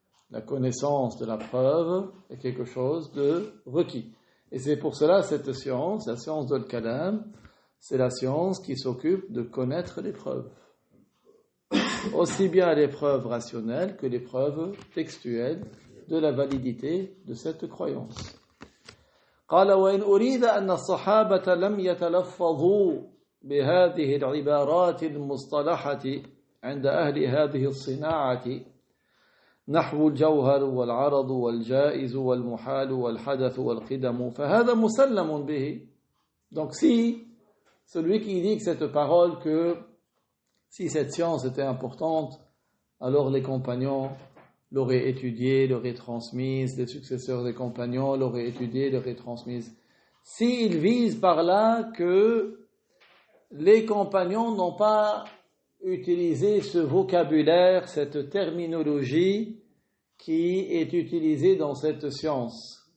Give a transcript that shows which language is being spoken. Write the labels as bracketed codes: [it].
[fr] La connaissance de la preuve est quelque chose de requis. Et c'est pour cela cette science, la science de l'Kalam, c'est la science qui s'occupe de connaître les preuves. Aussi bien les preuves rationnelles que les preuves textuelles de la validité de cette croyance. [ar] قال وإن أريد أن الصحابة لم يتلفظوا بهذه العبارات المصطلحة عند أهل هذه الصناعة نحو الجوهر والعرض والجائز والمحال والحدث والقدم فهذا مسلم به. [fr] Donc si celui qui dit que cette parole que si cette science était importante, alors les compagnons l'auraient étudiée, l'auraient transmise, les successeurs des compagnons l'auraient étudiée, l'auraient transmise. S'ils visent par là que les compagnons n'ont pas utilisé ce vocabulaire, cette terminologie qui est utilisée dans cette science.